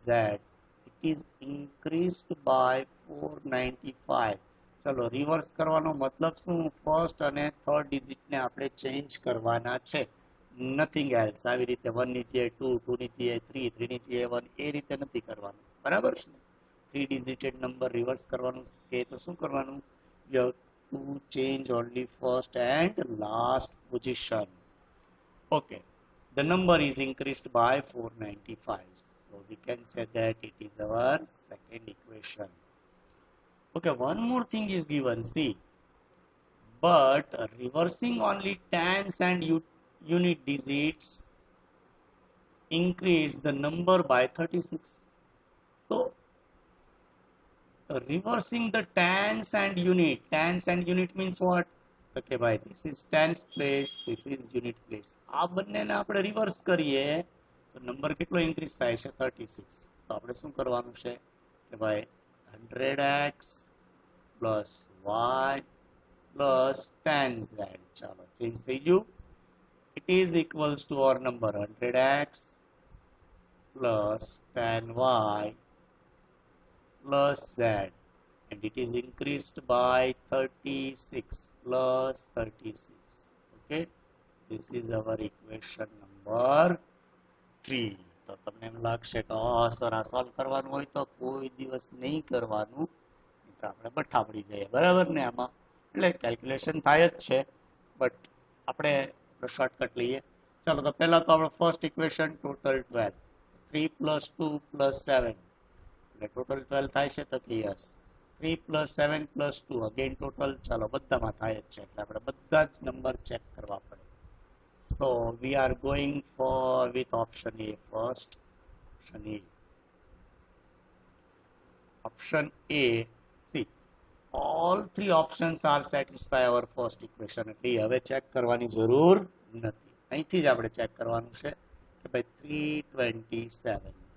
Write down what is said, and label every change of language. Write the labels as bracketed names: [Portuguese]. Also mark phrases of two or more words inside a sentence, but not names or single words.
[English] It is increased by 495. [Gujarati] ચલો, રિવર્સ કરવાનો મતલબ શું? ફર્સ્ટ અને થર્ડ ડિજિટ ને આપણે ચેન્જ કરવાના છે, [English] nothing else. [Gujarati] આવી રીતે 1 ની જગ્યાએ 2, 2 ની જગ્યાએ 3, 3 ની જગ્યાએ 1, એ રીતે નથી કરવાનું. બરાબર છે ને? 3-digit નંબર રિવર્સ કરવાનું કે તો શું કરવાનું? [English] You have to change only first and last position. Okay, the number is increased by 495. So we can say that it is our second equation. Okay, one more thing is given. See, but reversing only tens and unit digits increase the number by 36. So reversing the tens and unit means what? Okay, bhai, this is tens place, this is unit place. [Gujarati] આ બંનેને આપણે રિવર્સ કરીએ તો નંબર કેટલો ઇન્ક્રીઝ થાય છે? 36. તો આપણે શું કરવાનું છે કે ભાઈ [English] 100x plus y plus 10z. [Gujarati] ચાલો, ચેન્જ થઈ ગયું. [English] It is equals to our number 100x plus 10y plus z, and it is increased by 36 plus 36. Okay, this is our equation number 3. [Gujarati] તો તમને એમ લાગશે કે સર આ સોલ્વ કરવાનું હોય તો કોઈ દિવસ નહીં કરવાનું, આપણે બઠ્ઠા પડી જઈએ. બરાબર ને? આમાં એટલે કેલ્ક્યુલેશન થાય જ છે, બટ આપણે શોર્ટકટ લઈએ. ચાલો, તો પહેલા તો આપણે [English] first equation total [Gujarati] 12, [English] 3 plus 2 plus 7 [Gujarati] એટલે ટોટલ 12 થાય છે. તો કે યસ, [English] 3 plus 7 plus 2 again total. [Gujarati] ચાલો, બધામાં થાય જ છે, એટલે આપણે બધા જ નંબર ચેક કરવા પડે. [English] So we are going for with option A first. Option A. See, all three options are satisfy our first equation. [Gujarati] એટલે હવે ચેક કરવાની જરૂર નથી. અહીંથી જ આપણે ચેક કરવાનું છે કે ભાઈ 327.